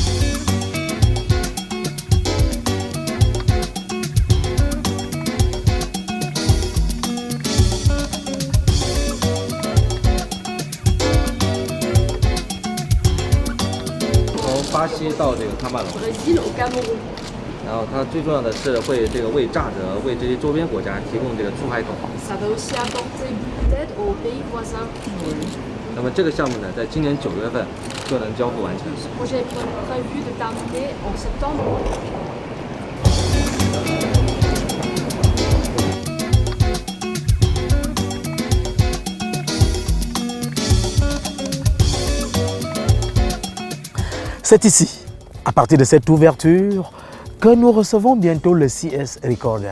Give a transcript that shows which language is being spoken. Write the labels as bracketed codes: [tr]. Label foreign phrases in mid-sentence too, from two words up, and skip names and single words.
[fr] Brésil au Cameroun. [zh] 然后它最重要的是会为乍得为这些周边国家提供出海口。 [fr] Ça va aussi apporter beaucoup d'aide aux pays voisins. [zh] 那么这个项目呢，在今年9月份就能交付完成。 [fr] Ce projet est prévu de terminer en septembre. C'est ici, à partir de cette ouverture, que nous recevons bientôt le CS Recorder.